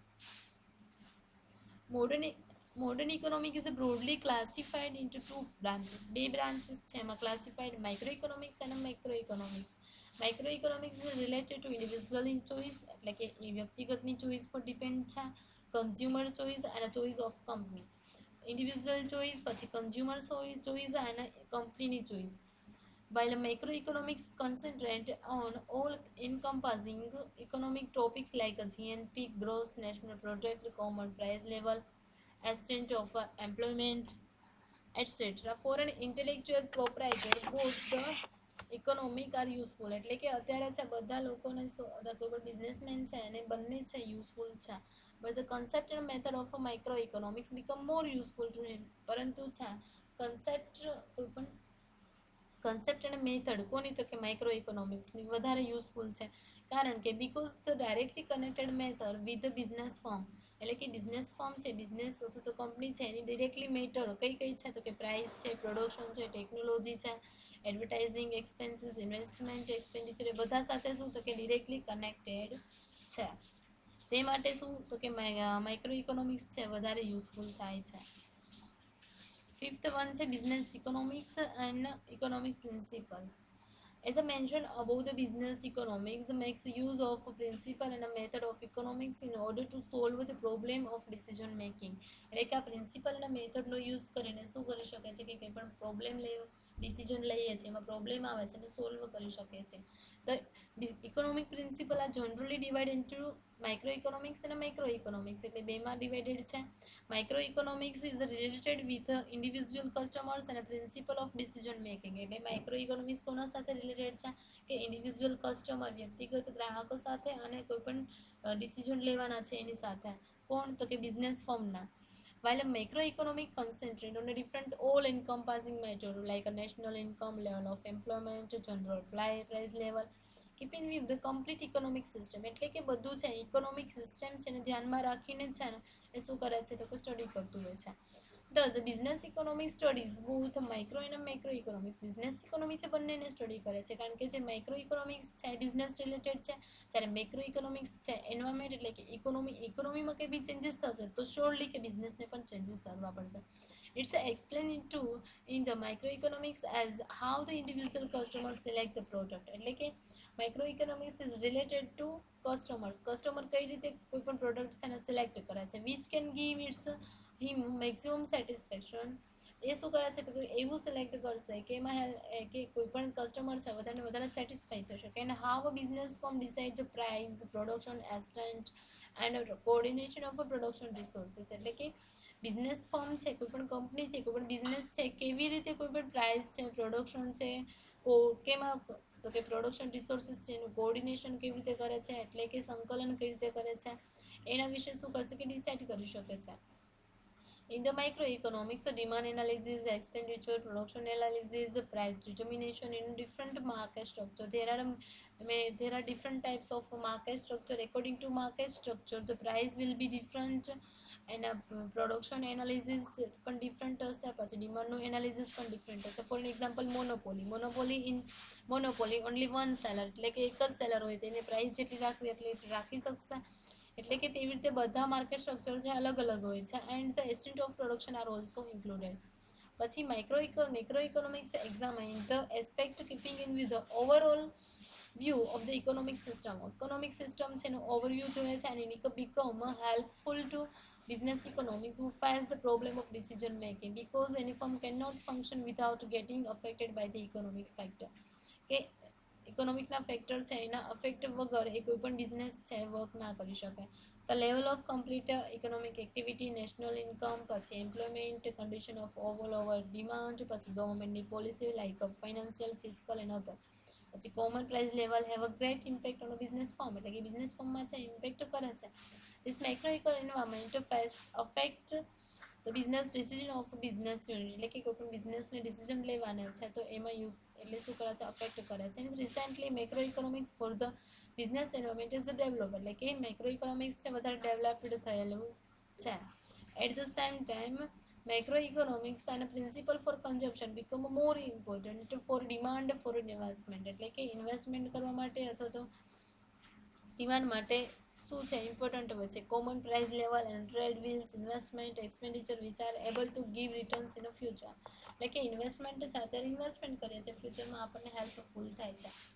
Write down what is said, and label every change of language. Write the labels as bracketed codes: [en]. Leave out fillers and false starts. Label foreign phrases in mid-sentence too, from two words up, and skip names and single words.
[en] Modern economics is broadly classified into two branches. બે branches [gu] છે એમાં [en] classified microeconomics and macroeconomics. Microeconomics is related to individual choice [gu] એટલે કે એ વ્યક્તિગતની ચોઈસ પર ડિપેન્ડ છે. [en] consumer choice અને choice of company. individual choice પછી consumer choice અને કંપનીની ચોઈસ. While macroeconomics concentrate on all encompassing economic topics like GNP, gross national product, common price level, extent of employment, etc. For an intellectual proprietor, both the economic are useful. [gu] એટલે કે અત્યારે છે બધા લોકોને કોઈ પણ બિઝનેસમેન છે એને બંને છે યુઝફુલ છે. [en] But the concept and method of microeconomics become more useful to him. [gu] પરંતુ છે કન્સેપ્ટ અને મેથડ કોની તો કે માઇક્રો ઇકોનોમિક્સની વધારે યુઝફુલ છે. કારણ કે [en] because the directly connected method with the business firm [gu] એટલે કે [en] business firm [gu] છે બિઝનેસ અથવા તો કંપની છે એની [en] directly matter [gu] કઈ છે તો કે પ્રાઇસ છે, પ્રોડક્શન છે, ટેકનોલોજી છે, [en] advertising expenses, investment expenditure [gu] એ બધા સાથે શું તો કે [en] directly connected [gu] છે. તે માટે શું તો કે [en] micro economics [gu] છે વધારે યુઝફુલ થાય છે. [en] fifth one છે business economics and economic principle. As I mentioned above, the business economics makes use of a principle and a method of economics in order to solve the problem of decision making. [gu] એટલે કે આ પ્રિન્સિપલ અને મેથડનો યુઝ કરીને શું કરી શકે છે કે કંઈ પણ પ્રોબ્લેમ ડિસિઝન લઈએ છીએ એમાં પ્રોબ્લેમ આવે છે અને સોલ્વ કરી શકે છે. [en] The economic principle are generally divided into microeconomics and macroeconomics. [gu] એટલે બેમાં ડિવાઇડેડ છે. [en] Microeconomics is related with individual customers and a principle of decision making. [gu] એટલે માઇક્રોઇકોનોમિક્સ કોના સાથે રિલેટેડ છે કે [en] individual customer [gu] વ્યક્તિગત ગ્રાહકો સાથે અને કોઈ પણ ડિસિઝન લેવાના છે એની સાથે. કોણ તો કે બિઝનેસ ફર્મના. [en] while a macroeconomic concentrate on a different all-encompassing measure like a national income, level of employment, general price level, keeping with the complete economic system. [gu] એટલે કે બધું છે [en] economic system [gu] છે ને ધ્યાનમાં રાખીને છે ને એ શું કરે છે તો કે સ્ટડી કરતું હોય છે. [en] Thus, the business economic studies both micro and macro economics. Business economy [gu] છે બંનેને સ્ટડી કરે છે કારણ કે જે [en] micro economics [gu] છે [en] business related [gu] છે, જ્યારે [en] macro economics [gu] છે એન્વાયરમેન્ટ એટલે કે ઇકોનોમીમાં કંઈ બી ચેન્જીસ થશે તો શ્યોરલી કે બિઝનેસને પણ ચેન્જીસ કરવા પડશે. [en] It's explained in the microeconomics as how the individual customers select the product. [gu] એટલે કે [en] microeconomics is related to customer [gu] કઈ રીતે કોઈ પણ પ્રોડક્ટ છે ને સિલેક્ટ કરે છે [en] which can give its him maximum satisfaction. [gu] એ શું કરે છે તો એવું સિલેક્ટ કરશે કે એમાં કે કોઈ પણ કસ્ટમર છે વધારે સેટિસ્ફાઈ થશે કે એને [en] how a business form decide the price, production extent and coordination of a production resources. [gu] એટલે કે બિઝનેસ ફર્મ છે, કોઈ પણ કંપની છે, કોઈ પણ બિઝનેસ છે, કેવી રીતે કોઈ પણ પ્રાઇસ છે, પ્રોડક્શન છે, કેમાં તો કે [en] production resources [gu] છે એનું કોઓર્ડિનેશન કેવી રીતે કરે છે એટલે કે સંકલન કેવી રીતે કરે છે એના વિશે શું કરશે કે ડિસાઇડ કરી શકે છે. [en] In the microeconomics, demand analysis, expenditure, production analysis, price determination in different market structure. There are different types of market structure. According to market structure, the price will be different, and production analysis પણ different હશે. [gu] પછી demand નું analysis પણ different હશે. [en] For example, monopoly only one seller [gu] એટલે કે એક જ સેલર હોય તેને પ્રાઇસ જેટલી રાખવી એટલી રાખી શકશે. એટલે કે તેવી રીતે બધા [en] market structure [gu] જે અલગ અલગ હોય છે [en] and the extent of production are also included. પછી macroeconomics examine the aspect keeping in with the overall view of the economic system. Economic system [gu] છે એનો ઓવરવ્યૂ જોઈએ છે [en] and it become helpful to business economics who face the problem of decision making because any firm cannot function without getting affected by the economic factor. [gu] કે ઇકોનોમિકના ફેક્ટર છે એના અફેક્ટ વગર એ કોઈ પણ બિઝનેસ છે વર્ક ના કરી શકે. [en] the level of complete economic activity, national income, પછી employment, condition of over demand, પછી ગવર્મેન્ટની policy like financial, fiscal and other. પછી common price level have a great impact on business form [gu] એટલે કે બિઝનેસ ફોર્મમાં છે ઇમ્પેક્ટ કરે છે. [en] this macro environment affect the business decision of business unit [gu] એટલે કે કોઈ પણ બિઝનેસને ડિસિઝન લેવાના છે તો એમાં યુઝ એટલે શું કરે છે અફેક્ટ કરે છે. [en] recently macro economics for the business environment is develop [gu] એટલે કે મેક્રો ઇકોનોમિક્સ છે વધારે ડેવલપ્ડ થયેલું છે. [en] at the same time macroeconomics and a principle for consumption become more important for demand for investment [gu] એટલે કે ઇન્વેસ્ટમેન્ટ કરવા માટે અથવા તો ડિમાન્ડ માટે શું છે ઇમ્પોર્ટન્ટ હોય છે. [en] common price level and trade wheels, investment expenditure which are able to give returns in a future. [gu] એટલે કે ઇન્વેસ્ટમેન્ટ છે અત્યારે ઇન્વેસ્ટમેન્ટ કરીએ છીએ ફ્યુચરમાં આપણને હેલ્પફુલ થાય છે.